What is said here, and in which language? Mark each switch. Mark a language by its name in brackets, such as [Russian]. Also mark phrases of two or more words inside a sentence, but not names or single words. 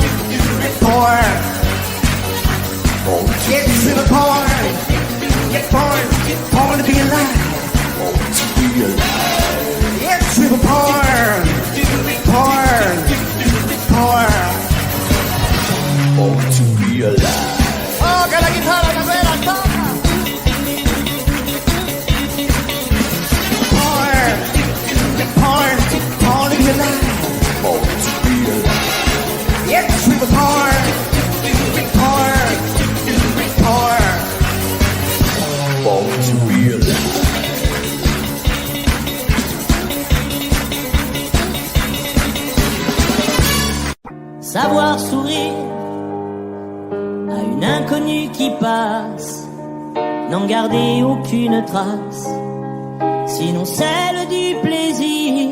[English] It's super born, you're born to be alive. Born to be alive. It's super born, born to be alive. [Spanish] Oh, que la guitarra cabrera toca. [English] Born to be alive. Born to be alive. Yes, we were born to be alive. [French] Savoir sourire à une inconnue qui passe, n'en garder aucune trace, sinon celle du plaisir.